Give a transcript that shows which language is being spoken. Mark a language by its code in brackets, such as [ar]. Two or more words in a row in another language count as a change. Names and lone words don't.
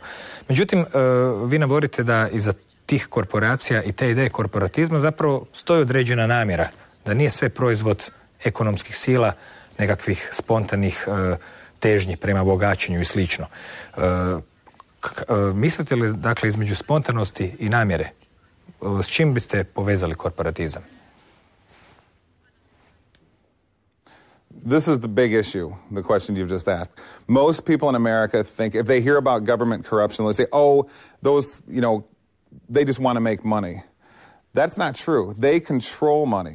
[hr] Međutim, vi navodite da iza tih korporacija i te ideje korporatizma zapravo stoji određena namjera, da nije sve proizvod ekonomskih sila, nekakvih spontanih težnji prema bogaćenju i slično. Mislite li, dakle, između spontanosti i namjere, s čim biste povezali korporatizam? [en] This is the big issue, the question you've just asked. Most people in America think, if they hear about government corruption, they say, oh, those, they just want to make money. That's not true. They control money.